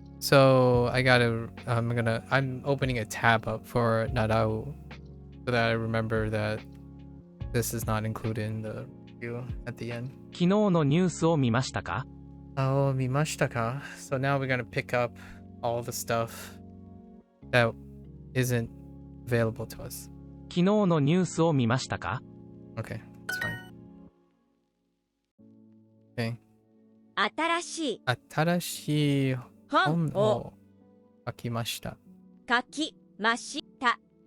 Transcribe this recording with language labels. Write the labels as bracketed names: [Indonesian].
[English] So I'm opening a tab up for Narau so that I remember that this is not included in the review at the end. [Japanese] 昨日のニュースを見ましたか？ Oh, mimashita ka? [English] So now we're gonna pick up all the stuff that isn't available to us. [Japanese] 昨日のニュースを見ましたか？ [English] Okay, it's fine. Okay. [Japanese] 新しい新しい本本をを書きました。書きました。